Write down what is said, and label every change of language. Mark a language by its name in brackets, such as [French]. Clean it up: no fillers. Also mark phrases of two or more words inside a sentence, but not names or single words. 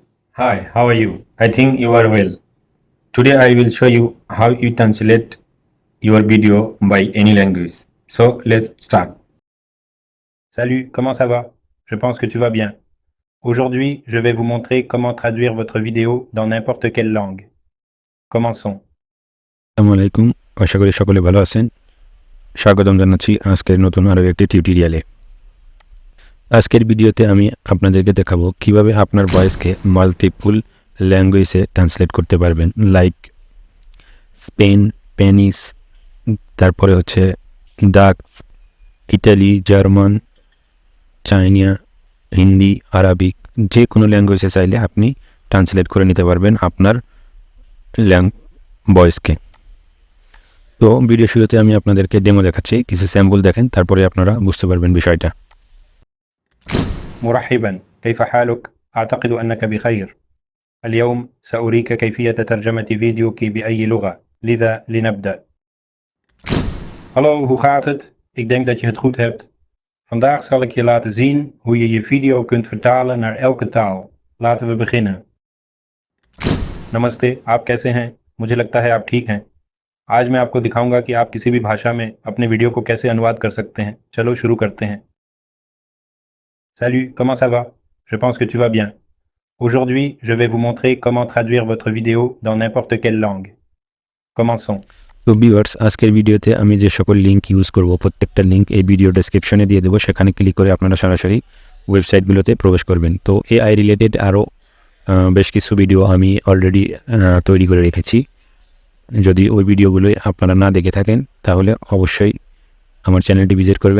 [English] Hi, how are you? I think you are well. Today I will show you how you translate your video by any language. So let's start. [French] Salut, comment ça va? Je pense que tu vas bien. Aujourd'hui, je vais vous montrer comment traduire votre vidéo dans n'importe quelle langue. Commençons. [Bangla] আসসালামু আলাইকুম, আশা করি সকলে ভালো আছেন। স্বাগতম জানাচ্ছি আজকের নতুন আরও একটি টিউটোরিয়ালে। আজকের ভিডিওতে আমি আপনাদেরকে দেখাবো কিভাবে আপনার ভয়েসকে [English] multiple language [Bangla] ট্রান্সলেট করতে পারবেন, লাইক স্পেন, স্প্যানিশ, তারপরে হচ্ছে ডাচ, ইটালি, জার্মান, চাইনা, হিন্দি, আরবিক, যে কোনো ল্যাঙ্গুয়েজে চাইলে আপনি ট্রান্সলেট করে নিতে পারবেন আপনার ভয়েসকে। তো ভিডিও শুরুতে আমি আপনাদেরকে ডেমো দেখাচ্ছি, কিছু স্যাম্পল দেখেন, তারপরে আপনারা বুঝতে পারবেন বিষয়টা। [Arabic] مرحبا، كيف حالك؟ أعتقد أنك بخير. اليوم سأريك كيفية ترجمة فيديوك بأي لغة، لذا لنبدأ. [Dutch] Hallo, hoe gaat het? Ik denk dat je het goed hebt. Vandaag zal ik je laten zien hoe je je video kunt vertalen naar elke taal. Laten we beginnen. [Hindi] नमस्ते, आप कैसे हैं? मुझे लगता है आप ठीक हैं। आज मैं आपको दिखाऊंगा कि आप किसी भी भाषा में अपने वीडियो को कैसे अनुवाद कर सकते हैं। चलो शुरू करते हैं। [French] Salut, comment ça va? Je pense que tu vas bien. Aujourd'hui, je vais vous montrer comment traduire votre vidéo dans n'importe quelle langue. Commençons. [Bangla] তো ভিউয়ার্স, আজকের ভিডিওতে আমি যে সকল [English] link use [Bangla] করব প্রত্যেকটা লিঙ্ক এই [English] video description [Bangla] দিয়ে দেবো, সেখানে ক্লিক করে আপনারা সরাসরি ওয়েবসাইটগুলোতে প্রবেশ করবেন। তো [English] AI related [Bangla] আরও বেশ কিছু ভিডিও আমি অলরেডি তৈরি করে রেখেছি। যদি ওই ভিডিওগুলোই আপনারা না দেখে থাকেন তাহলে অবশ্যই আমার চ্যানেলটি ভিজিট করবেন।